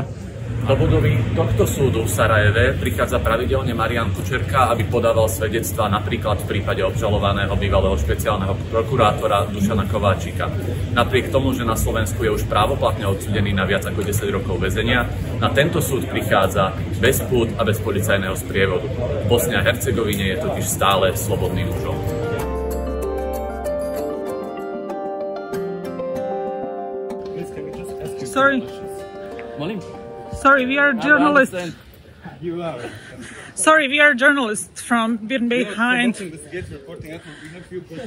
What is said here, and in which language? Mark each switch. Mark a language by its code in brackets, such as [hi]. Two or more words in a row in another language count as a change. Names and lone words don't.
[sk] Do budovy tohto súdu v Sarajeve prichádza pravidelne Marián Kučerka, aby podával svedectvá napríklad v prípade obžalovaného bývalého špeciálneho prokurátora Dušana Kováčika. Napriek tomu, že na Slovensku je už právoplatne odsúdený na viac ako 10 rokov väzenia, na tento súd prichádza bez pút a bez policajného sprievodu. V Bosne a Hercegovine je totiž stále slobodným mužom. [en] Sorry, we are journalists. You are. Sorry, we are journalists from behind. We have few questions.